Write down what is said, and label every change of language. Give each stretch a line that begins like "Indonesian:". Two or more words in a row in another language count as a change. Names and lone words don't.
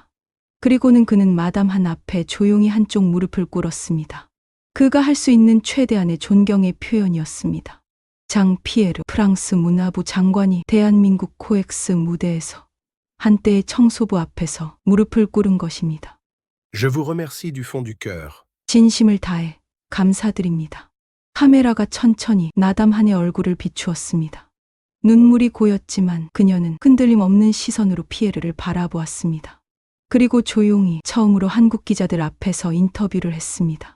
Korean: 그리고는 그는 마담 한 앞에 조용히 한쪽 무릎을 꿇었습니다. 그가 할 수 있는 최대한의 존경의 표현이었습니다. 장 피에르 프랑스 문화부 장관이 대한민국 코엑스 무대에서 한때의 청소부 앞에서 무릎을 꿇은 것입니다.
French: Je vous remercie du fond du cœur.
Korean: 진심을 다해 감사드립니다. 카메라가 천천히 나담한의 얼굴을 비추었습니다. 눈물이 고였지만 그녀는 흔들림 없는 시선으로 피에르를 바라보았습니다. 그리고 조용히 처음으로 한국 기자들 앞에서 인터뷰를 했습니다.